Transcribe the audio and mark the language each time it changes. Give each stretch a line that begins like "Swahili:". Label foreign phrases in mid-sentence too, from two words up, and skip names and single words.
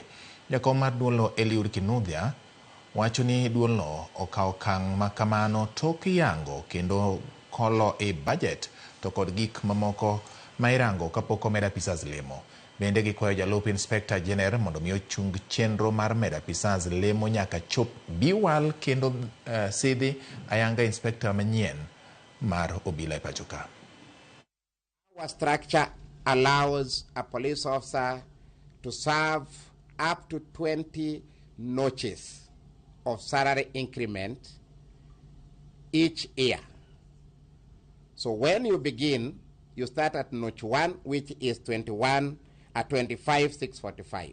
Luo (Kenya and Tanzania): Jakom mar duolno Eliud Kinudhia wacho ni duolno okawo okang' makamano tok yango kendo kolo e budget to kod gik mamoko ma irango kapok omed apisas lemo. Bende gikwayo jalup
English: inspector general
Luo (Kenya and Tanzania): mondo mi ochung chenro mar med apisas lemo nyaka chop biwal kendo sidhi ayanga inspector manyien mar obila e pacho ka.
English: Our structure allows a police officer to serve up to 20 notches of salary increment each year. So when you begin, you start at notch 1, which is 25,645.